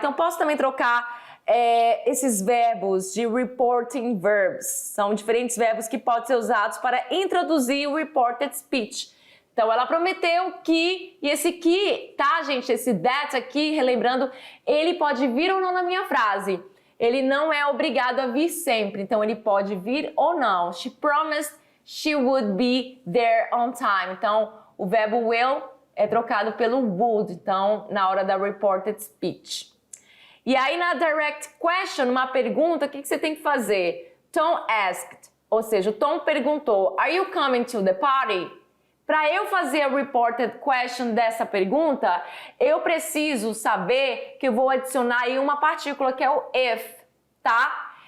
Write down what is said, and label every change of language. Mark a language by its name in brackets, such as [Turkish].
[Portuguese] Então posso também trocar esses verbos de reporting verbs, são diferentes verbos que podem ser usados para introduzir o reported speech. Então, ela prometeu que, e esse que, tá, gente? Esse that aqui, relembrando, ele pode vir ou não na minha frase. Ele não é obrigado a vir sempre, então ele pode vir ou não. [English] She promised she would be there on time. [Portuguese] Então, o verbo will é trocado pelo would, então, na hora da reported speech. E aí, na direct question, uma pergunta, o que você tem que fazer? [English] Tom asked, [Portuguese] ou seja, o Tom perguntou, [English] are you coming to the party? [Portuguese] Para eu fazer a reported question dessa pergunta, eu preciso saber que eu vou adicionar aí uma partícula que é o if, tá?